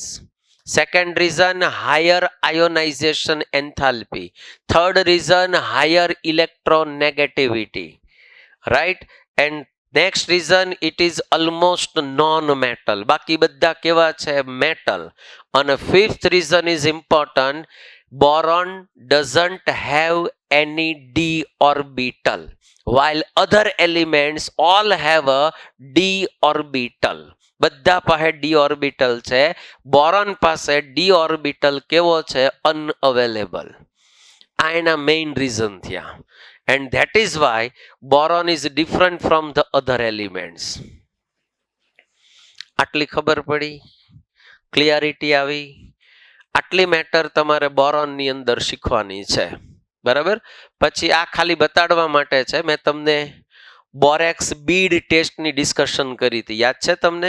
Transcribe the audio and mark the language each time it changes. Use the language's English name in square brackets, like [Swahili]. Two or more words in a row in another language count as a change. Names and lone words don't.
[English] Second reason higher ionization enthalpy. Third reason higher electronegativity. રાઈટ. And next reason it is almost non metal. [Gujarati] બાકી બધા કેવા છે? મેટલ. અને [English] fifth reason is important. boron doesn't have any d orbital while other elements all have a d orbital. [Gujarati] બધા પાસે [English] d orbital [Gujarati] છે. બોરોન પાસે [English] d orbital [Gujarati] કેવો છે? અનઅવેલેબલ. આ એના મેઇન રીઝન થયા. [English] and that is why boron is different from the other elements. [Gujarati] આટલી ખબર પડી? ક્લિયરિટી આવી? આટલી મેટર તમારે બોરોન ની અંદર શીખવાની છે. બરાબર. પછી આ ખાલી બતાડવા માટે છે. મેં તમને [English] borax bead [Gujarati] ટેસ્ટની ડિસ્કશન કરી હતી, યાદ છે તમને?